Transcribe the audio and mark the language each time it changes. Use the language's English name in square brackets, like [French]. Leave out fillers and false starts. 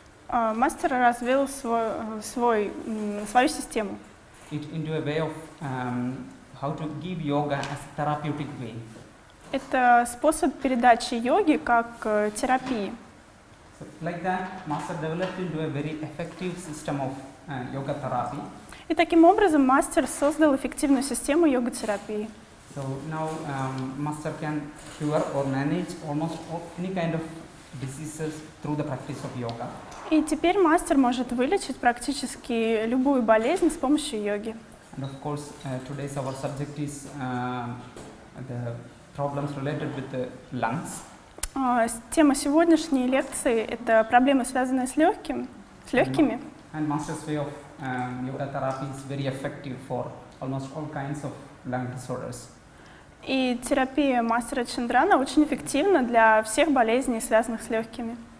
[Russian] мастер развил свою систему. [English] it into a way of how to give yoga as therapeutic way. [Russian] Это способ передачи йоги как терапии. [English] So like that, Master developed into a very effective system of yoga therapy. [Russian] И таким образом мастер создал эффективную систему йога-терапии. [English] So now Master can cure or manage almost any kind of diseases through the practice of yoga. [Russian] И теперь мастер может вылечить практически любую болезнь с помощью йоги. [English] And of course, today's our subject is the problems related with the lungs. [Russian] Тема сегодняшней лекции – это проблемы, связанные с легкими. [English] And Master's way of yoga therapy is very effective for almost all kinds of lung disorders. [Russian] И терапия мастера Чандрана очень эффективна для всех болезней, связанных с легкими.